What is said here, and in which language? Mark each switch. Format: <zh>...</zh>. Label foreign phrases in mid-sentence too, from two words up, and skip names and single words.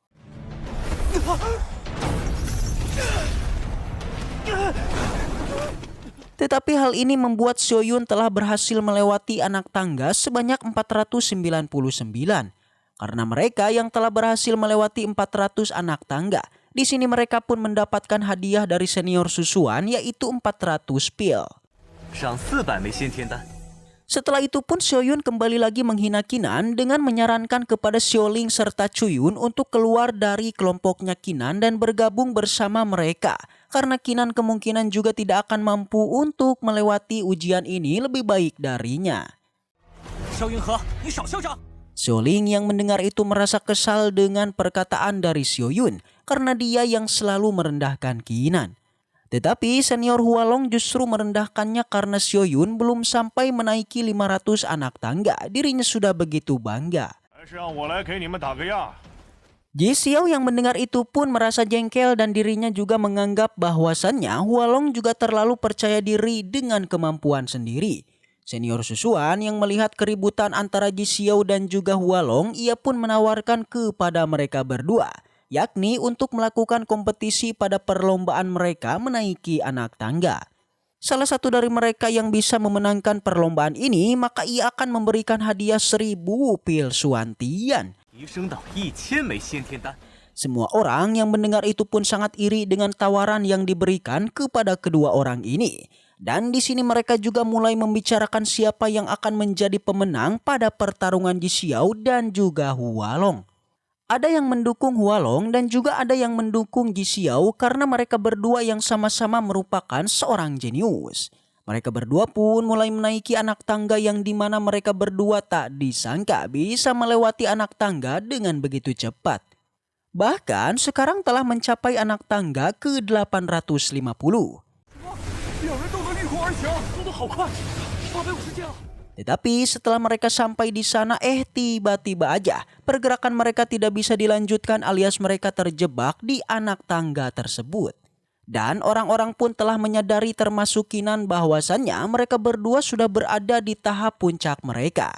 <id>Tetapi hal ini membuat Xiaoyun telah berhasil melewati anak tangga sebanyak 499. Karena mereka yang telah berhasil melewati 400 anak tangga, di sini mereka pun mendapatkan hadiah dari senior Susuan yaitu 400 pil.</id> <zh>赏400枚先天丹。</zh> <id>Setelah itu pun Xiaoyun kembali lagi menghina Qinan dengan menyarankan kepada Xiaoling serta Cuyun untuk keluar dari kelompoknya Qinan dan bergabung bersama mereka. Karena Qinan kemungkinan juga tidak akan mampu untuk melewati ujian ini lebih baik darinya.</id> <zh>萧云和，你少嚣张！</zh> <id>Xiaoling yang mendengar itu merasa kesal dengan perkataan dari Xiaoyun karena dia yang selalu merendahkan Qinan. Tetapi senior Hualong justru merendahkannya karena Xiaoyun belum sampai menaiki 500 anak tangga. Dirinya sudah begitu bangga.</id> <zh>还是让我来给你们打个样。</zh> <id>Ji Xiao yang mendengar itu pun merasa jengkel dan dirinya juga menganggap bahwasannya Hualong juga terlalu percaya diri dengan kemampuan sendiri. Senior Susuan yang melihat keributan antara Ji Xiao dan juga Hualong, ia pun menawarkan kepada mereka berdua, yakni untuk melakukan kompetisi pada perlombaan mereka menaiki anak tangga. Salah satu dari mereka yang bisa memenangkan perlombaan ini, maka ia akan memberikan hadiah 1000 pil Suantian.</id> <zh>提升到1000枚先天丹。</zh> <id>Semua orang yang mendengar itu pun sangat iri dengan tawaran yang diberikan kepada kedua orang ini. Dan di sini mereka juga mulai membicarakan siapa yang akan menjadi pemenang pada pertarungan Ji Xiao dan juga Hualong. Ada yang mendukung Hualong dan juga ada yang mendukung Ji Xiao karena mereka berdua yang sama-sama merupakan seorang jenius. Mereka berdua pun mulai menaiki anak tangga yang dimana mereka berdua tak disangka bisa melewati anak tangga dengan begitu cepat. Bahkan sekarang telah mencapai anak tangga ke-850.</id> <zh>两人都能立空而行，速度好快，850阶了。</zh> <id>Tetapi setelah mereka sampai di sana, tiba-tiba aja pergerakan mereka tidak bisa dilanjutkan alias mereka terjebak di anak tangga tersebut. Dan orang-orang pun telah menyadari termasuk Qinan bahwasannya mereka berdua sudah berada di tahap puncak mereka.</id>